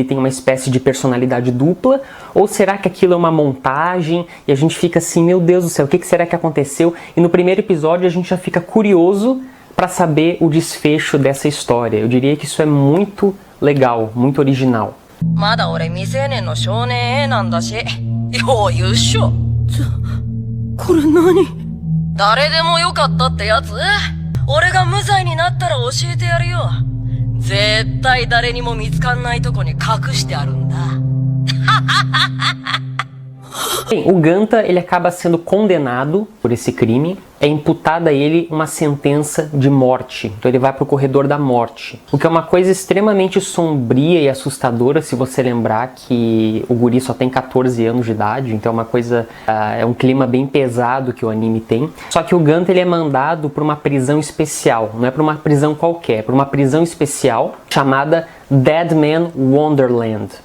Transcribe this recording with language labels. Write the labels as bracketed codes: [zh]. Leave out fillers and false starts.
[pt] Ele tem uma espécie de personalidade dupla? Ou será que aquilo é uma montagem? E a gente fica assim, meu Deus do céu, o que será que aconteceu? E no primeiro episódio a gente já fica curioso para saber o desfecho dessa história. Eu diria que isso é muito legal, muito original. [ja] まだ俺未成年の少年 A なんだし、余裕っしょ。これ何？誰でもよかったってやつ？俺が無罪になったら教えてやるよ。絶対誰にも見つかんないとこに隠してあるんだ。 [pt] Bem, o Ganta ele acaba sendo condenado por esse crime, é imputada a ele uma sentença de morte, então ele vai para o corredor da morte, o que é uma coisa extremamente sombria e assustadora se você lembrar que o guri só tem 14 anos de idade, então é uma coisa, é um clima bem pesado que o anime tem, só que o Ganta ele é mandado para uma prisão especial, não é para uma prisão qualquer, é para uma prisão especial chamada Dead Man Wonderland.